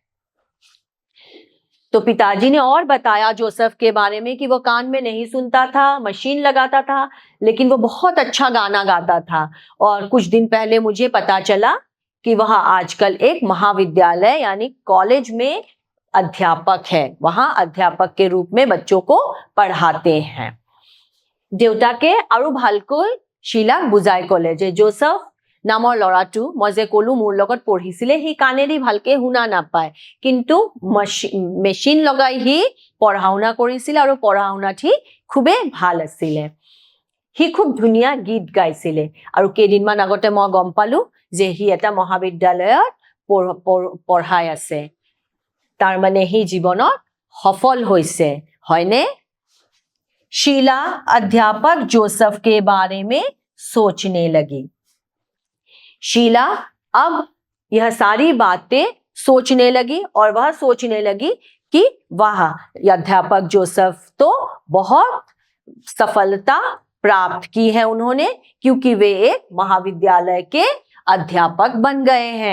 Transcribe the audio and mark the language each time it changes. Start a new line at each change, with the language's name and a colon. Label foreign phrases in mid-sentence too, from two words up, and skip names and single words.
Hindi: तो पिताजी ने और बताया जोसेफ के बारे में कि वो कान में नहीं सुनता था, मशीन लगाता था, लेकिन वो बहुत अच्छा गाना गाता था। और कुछ दिन पहले मुझे पता चला कि वह आजकल एक महाविद्यालय यानी कॉलेज में अध्यापक है, वहां अध्यापक के रूप में बच्चों को पढ़ाते हैं।
Assamese: দেউতাকে আৰু ভালকৈ শিলাক বুজাই ক'লে যে জোসেফ নামৰ ল'ৰাটো মই যে ক'লো মোৰ লগত পঢ়িছিলে, সি কাণেদি ভালকে শুনা নাপায়, কিন্তু মেচিন লগাই সি পঢ়া শুনা কৰিছিলে আৰু পঢ়া শুনাত সি খুবেই ভাল আছিলে। সি খুব ধুনীয়া গীত গাইছিলে আৰু কেইদিনমান আগতে মই গম পালো যে সি এটা মহাবিদ্যালয়ত পঢ়াই আছে। তাৰ মানে সি জীৱনত সফল হৈছে, হয়নে?
Hindi: शीला अध्यापक जोसेफ के बारे में सोचने लगी। शीला अब यह सारी बातें सोचने लगी और वह सोचने लगी कि वाह, अध्यापक जोसेफ तो बहुत सफलता प्राप्त की है उन्होंने, क्योंकि वे एक महाविद्यालय के अध्यापक बन गए हैं।